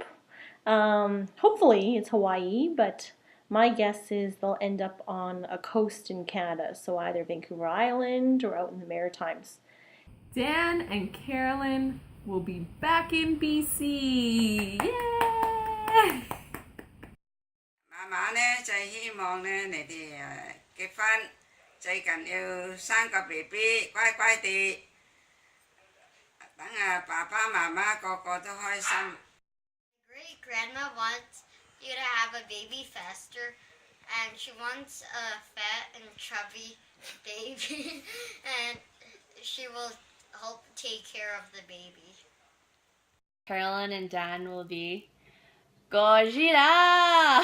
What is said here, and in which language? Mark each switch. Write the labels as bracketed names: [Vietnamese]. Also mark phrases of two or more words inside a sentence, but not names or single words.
[English] Hopefully it's Hawaii, but my guess is they'll end up on a coast in Canada, so either Vancouver Island or out in the Maritimes. Dan and Carolyn will be back in BC. Yay! [Cantonese] 媽媽呢就希望呢你哋結婚，最近要生個 BB， 乖乖地，等爸爸媽媽個個都開心。 [English] Great grandma wants you to have a baby faster, and she wants a fat and chubby baby, and she will help take care of the baby. Carolyn and Dan will be Gojira!